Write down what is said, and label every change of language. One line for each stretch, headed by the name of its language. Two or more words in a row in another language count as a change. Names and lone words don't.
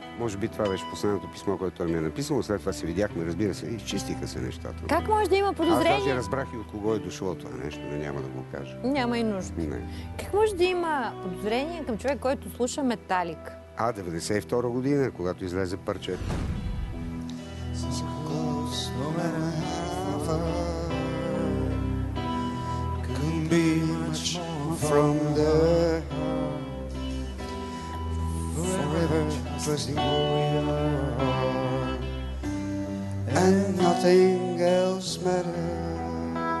Bulgarian: Може би това беше последното писмо, което той ми е написал. След това се видяхме, разбира се, изчистиха се нещата. Как може да има Аз даже подозрение? разбрах и от кого е дошло това нещо, но няма да го кажа. Няма и нужда. Не. Как може да има подозрение към човек, който слуша Металик? 92 година, когато излезе парчето.
English: No matter how far, couldn't be much more From the forever trusting who we are, and nothing else matters.